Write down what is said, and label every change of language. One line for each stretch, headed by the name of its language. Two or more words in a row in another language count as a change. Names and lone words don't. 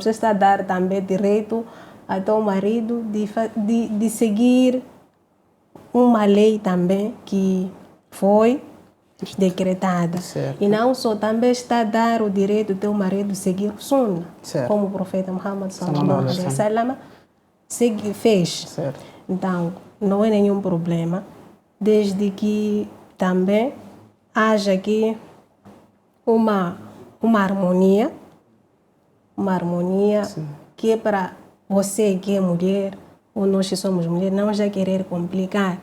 Portuguese: Você está a dar também direito ao teu marido de seguir uma lei também que foi decretada. Certo. E não só, também está a dar o direito do teu marido seguir o Sunnah, Certo. como o profeta Muhammad Sallallahu sallallahu alaihi
Arabic: عليه وسلم
Portuguese: fez. Certo. Então, não é nenhum problema, desde que também haja aqui uma harmonia, que é para você que é mulher, ou nós que somos mulheres, não já querer complicar